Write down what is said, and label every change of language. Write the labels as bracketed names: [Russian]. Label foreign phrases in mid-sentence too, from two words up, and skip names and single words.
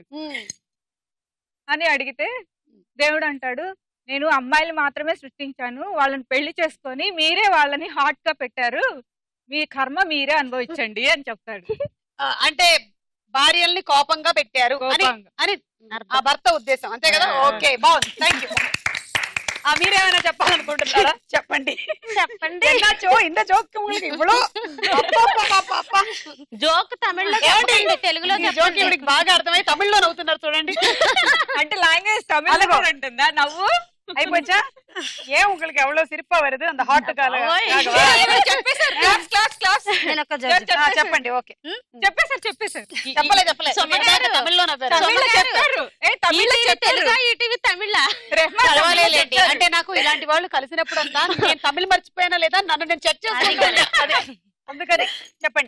[Telugu] అని అడిగితే దేవుడు అంటాడు, నేను అమ్మాయిలు మాత్రమే సృష్టించాను, వాళ్ళని పెళ్లి చేసుకొని మీరే వాళ్ళని హాట్ గా పెట్టారు, మీ కర్మ మీరే అనుభవించండి అని చెప్తాడు. అంటే భార్యల్ని కోపంగా పెట్టారు అని ఆ భర్త ఉద్దేశం, అంతే కదా? ఓకే, బాగుంది, [English] thank you. [Telugu] మీరేమైనా చెప్పాలనుకుంటున్నారా? చెప్పండి. [Tamil] இந்த ஜோக் உங்களுக்கு இவ்வளோ [Telugu] జోక్ తమిళ్లో తెలుగులో జోక్ ఇవిడికి బాగా అర్థమై తమిళ్లో నవ్వుతున్నారు చూడండి. అంటే లాంగ్వేజ్ తమిళ ఉంటుందా నవ్వు? అయిపోచ్చా? ఏ [Tamil] உங்களுக்கு எவ்வளவு சிரிப்பா வருது அந்த ஹாட் கால [Telugu] చెప్పండి. ఓకే, చెప్పేశారు. చెప్పలేదు తమిళ్లో నవ్వారు. అంటే నాకు ఇలాంటి వాళ్ళు కలిసినప్పుడు అంతా నేను తమిళ్ మర్చిపోయినా లేదా నన్ను నేను చెక్ చేసుకుంటాను, అందుకని చెప్పండి.